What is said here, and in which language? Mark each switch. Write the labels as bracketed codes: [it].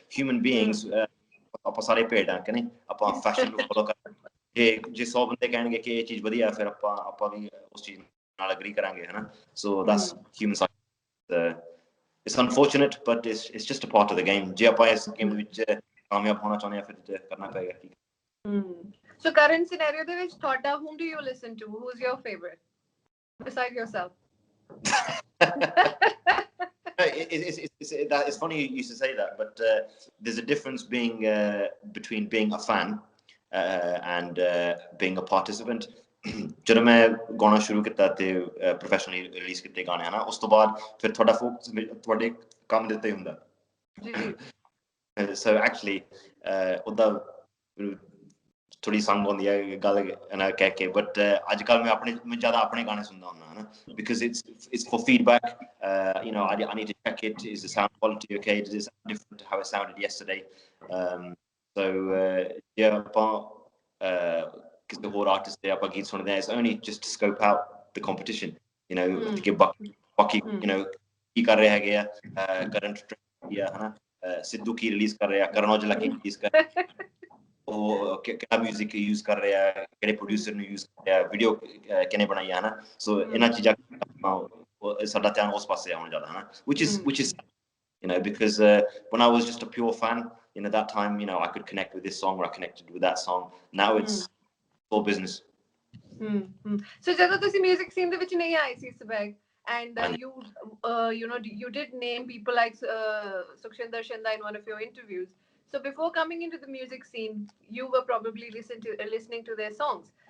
[en] Human beings [pa] ਆਪਾਂ ਸਾਰੇ ਭੇਡ ਆ ਕਿ ਨਹੀਂ ਆਪਾਂ ਫੈਸ਼ਨ ਨੂੰ ਫੋਲੋ ਕਰਦੇ ਜੇ 100 ਬੰਦੇ ਕਹਿਣਗੇ ਕਿ ਇਹ ਚੀਜ਼ ਵਧੀਆ ਫਿਰ ਆਪਾਂ ਵੀ ਉਸ ਚੀਜ਼ ਨਾਲ ਐਗਰੀ ਕਰਾਂਗੇ ਹੈ ਨਾ [en] so that's human psychology. It's unfortunate but it's just a part of the game. [pa] ਜੇ ਆਪਾਂ ਇਸ ਗੇਮ ਦੇ ਵਿੱਚ ਕਾਮਯਾਬ ਹੋਣਾ ਚਾਹੁੰਦੇ ਆ ਫਿਰ ਕਰਨਾ ਪਏਗਾ ਠੀਕ [en] So current scenario [pa] de vich thoda [en] whom do you listen to? Who's your favorite besides yourself? It's funny you used to say that, but there's a difference between being a fan and being a participant. [pa] ਜਦੋਂ ਮੈਂ ਗਾਣਾ ਸ਼ੁਰੂ ਕੀਤਾ ਤੇ professionally release ਕੀਤੇ ਗਾਣੇ ਹਨਾ ਉਸ ਤੋਂ ਬਾਅਦ ਫਿਰ ਤੁਹਾਡਾ ਫੋਕਸ ਤੁਹਾਡੇ ਕੰਮ ਦੇ ਉੱਤੇ ਹੁੰਦਾ so actually ਉਹਦਾ ਥੋੜੀ ਸੰਗ ਹੁੰਦੀ ਹੈ ਗੱਲ ਨਾ ਕਹਿ ਕੇ but ਅੱਜ ਕੱਲ ਮੈਂ ਜ਼ਿਆਦਾ ਆਪਣੇ ਗਾਣੇ ਸੁਣਦਾ ਹੁੰਦਾ ਹਨਾ [en] because it's for feedback. I need to check it. Is the sound quality okay? Does it sound different to how it sounded yesterday? So yeah, because the whole artist there [pa] ਆਪਾਂ ਗੀਤ ਸੁਣਦੇ ਆ [en] it's only just to scope out the competition, to give [pa] ਬਾਕੀ ਕੀ ਕਰ ਰਹੇ ਹੈਗੇ ਆ current trend ਆ ਹਨਾ ਸਿੱਧੂ ਕੀ ਰਿਲੀਜ਼ ਕਰ ਰਿਹਾ ਕਰਨ ਔਜਲਾ ਕੀ ਰਿਲੀਜ਼ ਕਰ ਉਹ ਕਿਹੜਾ 뮤직 ਯੂਜ਼ ਕਰ ਰਿਹਾ ਕਿਹੜੇ ਪ੍ਰੋਡਿਊਸਰ ਨੂੰ ਯੂਜ਼ ਕਰ ਰਿਹਾ ਵੀਡੀਓ ਕਿਹਨੇ ਬਣਾਈ ਹੈ ਹਨਾ ਸੋ ਇਹਨਾਂ ਚੀਜ਼ਾਂ ਸਾਡਾ ਧਿਆਨ ਉਸ ਪਾਸੇ ਆਉਣ ਜ਼ਿਆਦਾ ਹਨਾ [en] which is because when I was just a pure fan that time I could connect with this song or I connected with that song. Now it's all business. So [pa] ਜਦੋਂ ਤੁਸੀਂ 뮤직 scene ਦੇ ਵਿੱਚ ਨਹੀਂ ਆਏ ਸੀ [en] Subaig and you did name people like Sukhshinder Shinde in one of your interviews. So before coming into the music scene, you were probably listening to their songs.